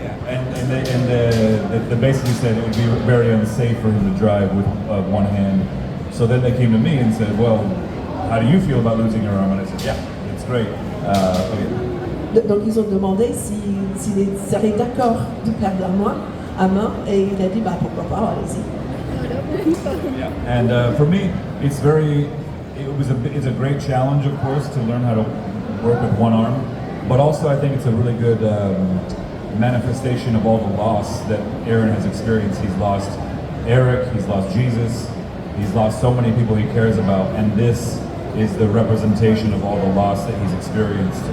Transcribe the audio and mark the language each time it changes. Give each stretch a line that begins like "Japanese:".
English: And they basically said it would be very unsafe for him to drive with one hand. So then they came to me and said, well, how do you feel about losing your arm? And I said, yeah, it's great. Okay.
French: Donc ils ont demandé s'il serait d'accord de perdre à main, et il a dit bah pourquoi pas, allez-y.
English: Yeah. And for me, it's a great challenge, of course, to learn how to work with one arm. But also, I think it's a really good manifestation of all the loss that Aaron has experienced. He's lost Eric, he's lost Jesus, he's lost so many people he cares about, and this is the representation of all the loss that he's experienced.